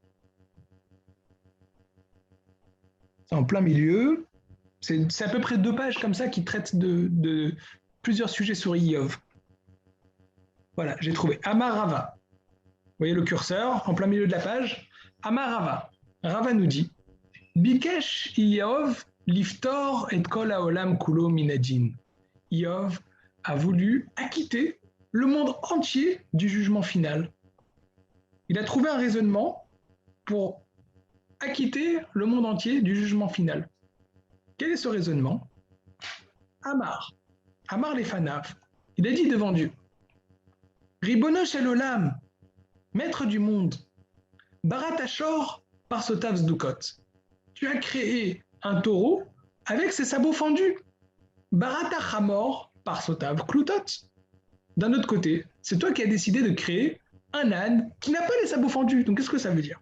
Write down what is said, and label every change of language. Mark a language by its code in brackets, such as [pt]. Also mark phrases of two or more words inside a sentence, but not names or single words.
[fr] C'est en plein milieu. C'est à peu près 2 pages comme ça qui traitent de plusieurs sujets sur Iyov. Voilà, j'ai trouvé [he] אמר רבא. [fr] Vous voyez le curseur en plein milieu de la page. [he] אמר רבא. [fr] Rava nous dit [he] ביקש איוב לפטור את כל העולם כולו מן הדין. [fr] Iyov a voulu acquitter le monde entier du jugement final. Il a trouvé un raisonnement pour acquitter le monde entier du jugement final. Quel est ce raisonnement? [he] אמר לפניו, [fr] il a dit devant Dieu, [he] רבונו של עולם, [fr] maître du monde, [he] בראת שור פרסותיו סדוקות, [fr] tu as créé un taureau avec ses sabots fendus, [he] בראת חמור פרסותיו קלוטות. [fr] D'un autre côté, c'est toi qui as décidé de créer un âne qui n'a pas les sabots fendus. Donc qu'est-ce que ça veut dire?